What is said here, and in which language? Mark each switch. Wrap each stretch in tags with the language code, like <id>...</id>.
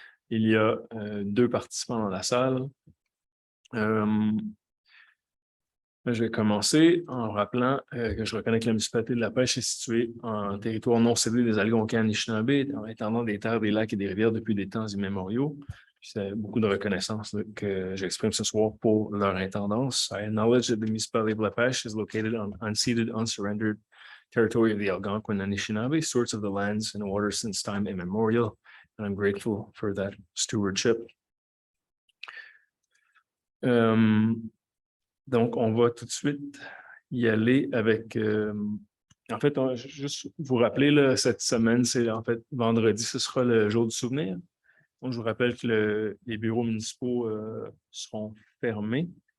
<fr>Il y a deux participants dans la salle. Je vais commencer en rappelant que je reconnais que la municipalité de La Pêche est située en territoire non cédé des Algonquins Anishinaabe, en étendant des terres, des lacs et des rivières depuis des temps immémoriaux. C'est beaucoup de reconnaissance que j'exprime ce soir pour leur intendance.</fr> <en>I acknowledge that the municipality of La Pêche is located on unceded, unsurrendered territory of the Algonquin Anishinaabe, stewards of the lands and waters since time immemorial, and I'm grateful for that stewardship.</en> <fr>Donc, on va tout de suite y aller avec... en fait, juste vous rappeler, là, cette semaine, c'est en fait vendredi, ce sera le jour du souvenir. Donc, je vous rappelle que les bureaux municipaux seront fermés.</fr>